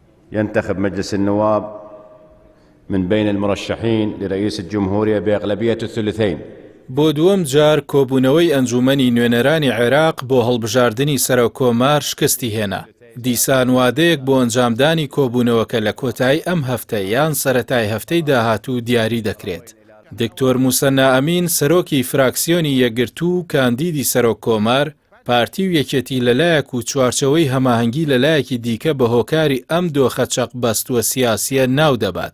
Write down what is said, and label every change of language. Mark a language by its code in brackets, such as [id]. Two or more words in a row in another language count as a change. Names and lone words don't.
[ar] ينتخب مجلس النواب من بين المرشحين لرئيس الجمهورية بأغلبية الثلثين. [ckb] بۆ دووەم جار کۆبوونەوەی ئەنجومەنی نوێنەرانی عێراق بۆ هەڵبژاردننی سەرۆکۆمار شکستی هێنا. دیسان وادەیەک بۆ ئەنجامدانی کۆبوونەوەکە لە کۆتایی ئەم هەفتەی یان سەرەتای هەفتەی داهاتوو دیاری دەکرێت. دکتۆر موسەنا ئەمین سەرۆکی فراکسیۆنی یەکگرتوو کاندیدی سەرۆکۆمار پارتی و یەکێتی لەلایەک و چوارچەوەی هەماهەنگی لەلایەکی دیکە بە هۆکاری ئەم دۆخە چەق بەستووە سیاسیە ناو دەبات.